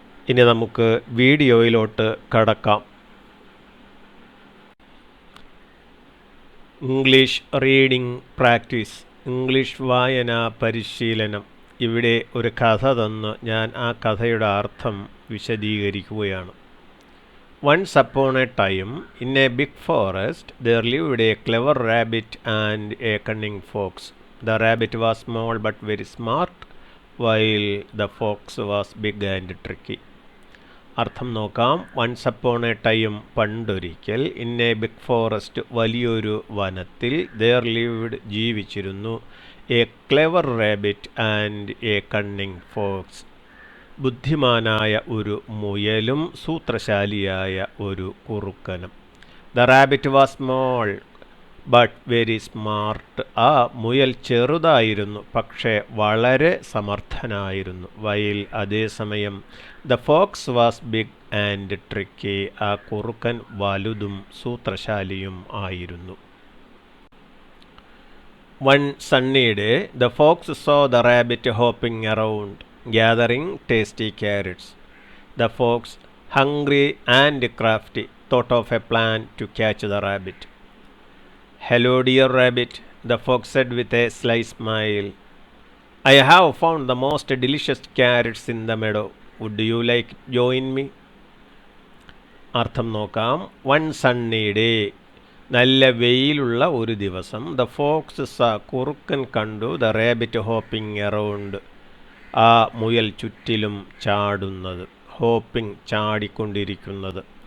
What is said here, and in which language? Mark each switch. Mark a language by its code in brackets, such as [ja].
[ml] ഇനി നമുക്ക് വീഡിയോയിലോട്ട് കടക്കാം. ഇംഗ്ലീഷ് റീഡിംഗ് പ്രാക്ടീസ്, ഇംഗ്ലീഷ് വായന പരിശീലനം. ഇവിടെ ഒരു കഥ തന്ന് ഞാൻ ആ കഥയുടെ അർത്ഥം വിശദീകരിക്കുകയാണ്. [en] Once upon a time, in a big forest, there lived a clever rabbit and a cunning fox. The rabbit was small but very smart, while the fox was big and tricky. [ml] അർത്ഥം നോക്കാം. [en] once upon a time, [ml] പണ്ടൊരിക്കൽ, [en] in a big forest, [ml] വലിയൊരു വനത്തിൽ, [en] there lived, [ml] ജീവിച്ചിരുന്നു, [en] a clever rabbit and a cunning fox, [ml] ബുദ്ധിമാനായ ഒരു മുയലും സൂത്രശാലിയായ ഒരു കുറുക്കനും. [en] The rabbit was small but very smart. [ml] ആ മുയൽ ചെറുതായിരുന്നു പക്ഷേ വളരെ സമർത്ഥനായിരുന്നു. [en] while, [ml] അതേസമയം, [en] The fox was big and tricky. [ml] ആ കുറുക്കൻ വലുതും സൂത്രശാലിയും ആയിരുന്നു. [en] One sunny day, the fox saw the rabbit hopping around, gathering tasty carrots. The fox, hungry and crafty, thought of a plan to catch the rabbit. "Hello, dear rabbit," the fox said with a sly smile. "I have found the most delicious carrots in the meadow. Would you like to join me?" [ml] അർത്ഥം നോക്കാം. [en] one sunny day, [ml] നല്ല വെയിലുള്ള ഒരു ദിവസം, [en] the fox saw, [ml] കുറുക്കൻ കണ്ടു, [en] the rabbit hopping around, [ml] ആ മുയൽ ചുറ്റിലും ചാടുന്നത്, [en] hopping, [ml] ചാടിക്കൊണ്ടിരിക്കുന്നത്,